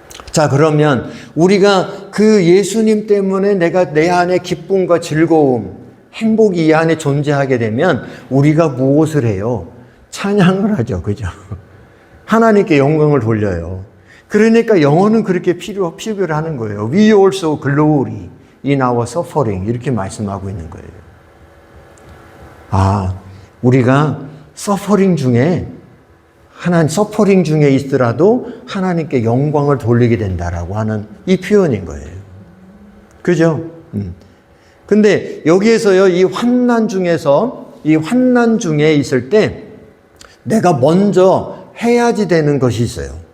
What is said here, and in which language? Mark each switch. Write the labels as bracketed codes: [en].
[ko] 자, 그러면 우리가 그 예수님 때문에 내가 내 안에 기쁨과 즐거움, 행복이 이 안에 존재하게 되면 우리가 무엇을 해요? 찬양을 하죠. 그죠? 하나님께 영광을 돌려요. 그러니까 영어는 그렇게 필요를 하는 거예요. [en] We also glory in our suffering. [ko] 이렇게 말씀하고 있는 거예요. 우리가 서퍼링 중에 있더라도 하나님께 영광을 돌리게 된다라고 하는 이 표현인 거예요. 그죠? 근데 여기에서요, 이 환난 중에 있을 때 내가 먼저 해야지 되는 것이 있어요.